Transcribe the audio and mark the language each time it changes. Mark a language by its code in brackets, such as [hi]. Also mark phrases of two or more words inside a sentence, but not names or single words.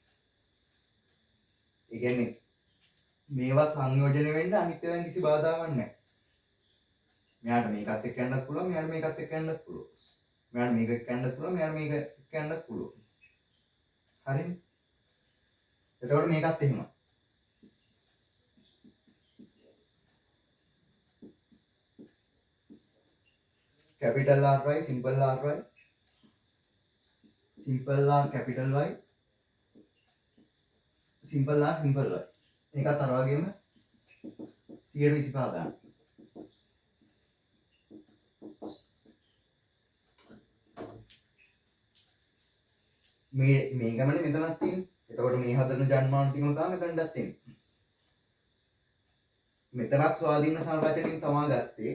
[si] ඒ කියන්නේ මේවා සංයෝජනය වෙන්න අනිත් ඒවායින් කිසි බාධාවක් නැහැ. මෙයාට මේකත් එක්ක යන්නත් පුළුවන්, මෙයාට මේකත් එක්ක යන්නත් පුළුවන්. මෙයාට මේක එක්ක යන්නත් පුළුවන්, මෙයාට මේක එක්ක යන්නත් පුළුවන්. හරිනේ. එතකොට මේකත් එහෙමයි. [en] capital RY simple RY simple R capital Y simple R simple Y. [si] ඒකත් අර වගේම 125 ගන්න. මේ ගමනේ මෙතනක් තියෙන්නේ. එතකොට මේ හදන ජන්මාණු ටිකම තමයි මෙතනටත් එන්නේ. මෙතනත් ස්වාධීන සංරචනයෙන් තමයි ගත්තේ.